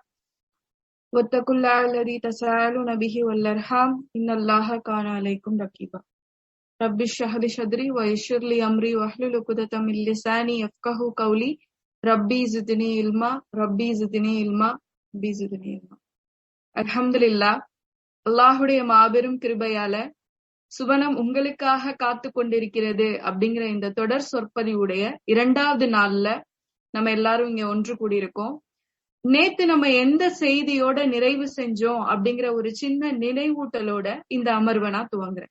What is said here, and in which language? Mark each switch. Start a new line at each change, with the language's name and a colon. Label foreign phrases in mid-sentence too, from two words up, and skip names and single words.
Arabic: واتقوا الله الذي تساءلون به والأرحام إن الله كان عليكم رقيبا رب اشرح لي صدري ويسر لي أمري واحلل عقدة من لساني يفقهوا قولي ربي زدني علما ربي زدني علما ربي زدني علما அல்ஹம்துலில்லாஹ்.
Tamil: அல்லாஹுடைய மாபெரும் கிருபையால சுவனம் உங்களுக்காக காத்து கொண்டிருக்கிறது அப்படிங்கிற இந்த தொடர் சொற்பதிவுடைய 2வது நாள்ல நம்ம எல்லாரும் இங்க ஒன்று கூடியிருக்கோம். நேத்து நம்ம எந்த செய்தியோட நிறைவு செஞ்சோம் அப்படிங்கிற ஒரு சின்ன நினைவூட்டலோட இந்த அமர்வை நான் துவங்குறேன்.